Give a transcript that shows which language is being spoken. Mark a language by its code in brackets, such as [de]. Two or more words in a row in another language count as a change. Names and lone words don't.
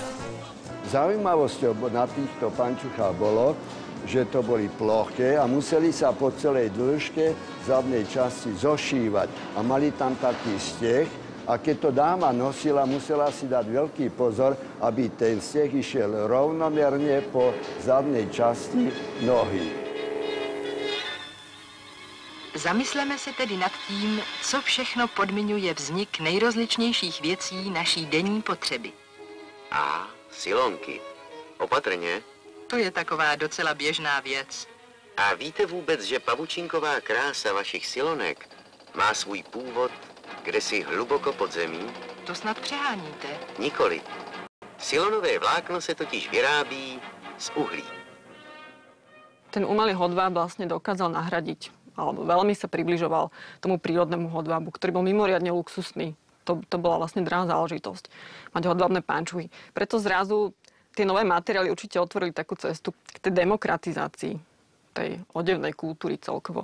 [sk] Zaujímavosťou na týchto pančuchách bolo, že to boli ploché a museli sa po celej dĺžke zadnej časti zošívať. A mali tam taký steh, a keď to dáma nosila, musela si dať veľký pozor, aby ten steh išiel rovnomerne po zadnej časti nohy. [cs] Zamysleme se tedy nad tím, co všechno podmiňuje vznik nejrozličnějších věcí naší denní potřeby. A silonky. Opatrně. To je taková docela běžná věc. A víte vůbec, že pavučinková krása vašich silonek má svůj původ kdesi hluboko pod zemí? To snad přeháníte. Nikoli. Silonové vlákno se totiž vyrábí z uhlí. [sk] Ten umelý hodváb vlastne dokázal nahradiť, alebo veľmi sa približoval tomu prírodnému hodvábu, ktorý bol mimoriadne luxusný. To bola vlastne drahá záležitosť, mať hodvábne pančuchy. Preto zrazu tie nové materiály určite otvorili takú cestu k tej demokratizácii tej odevnej kultúry celkovo.